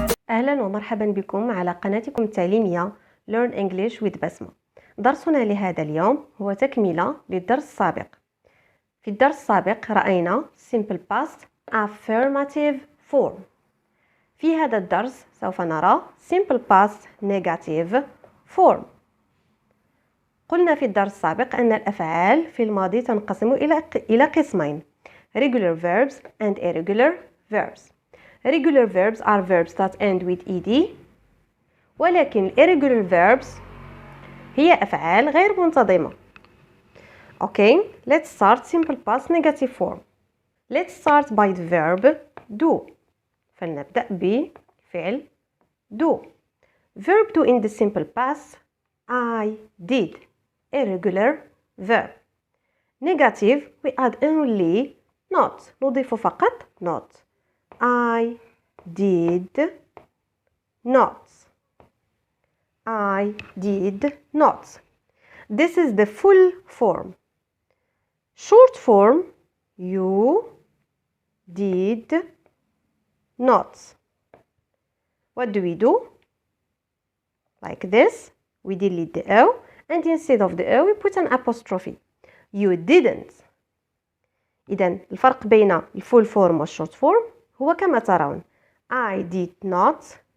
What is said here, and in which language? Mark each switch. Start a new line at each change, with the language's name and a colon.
Arabic: أهلا ومرحبا بكم على قناتكم التعليمية
English: Learn English with
Arabic: بسمة. درسنا لهذا اليوم هو تكملة للدرس السابق. في الدرس السابق رأينا
English: Simple Past Affirmative Form.
Arabic: في هذا الدرس سوف نرى
English: Simple Past.Negative Form.
Arabic: قلنا في الدرس السابق أن الأفعال في الماضي تنقسم إلى قسمين:
English: Regular verbs and irregular verbs. Regular verbs are verbs that end with ed،
Arabic: ولكن
English: irregular verbs
Arabic: هي أفعال غير منتظمة.
English: Okay, let's start simple past negative form. Let's start by the verb do.
Arabic: فلنبدأ بفعل do.
English: Verb do in the simple past: I did. Irregular verb. Negative we add only not.
Arabic: نضيف فقط not.
English: I did not. I did not. This is the full form. Short form: you did not. What do we do? Like this. We delete the O, and instead of the O we put an apostrophe. You didn't.
Arabic: إذن الفرق بين
English: الفول فورم والشورت فورم
Arabic: هو كما ترون:
English: I did not.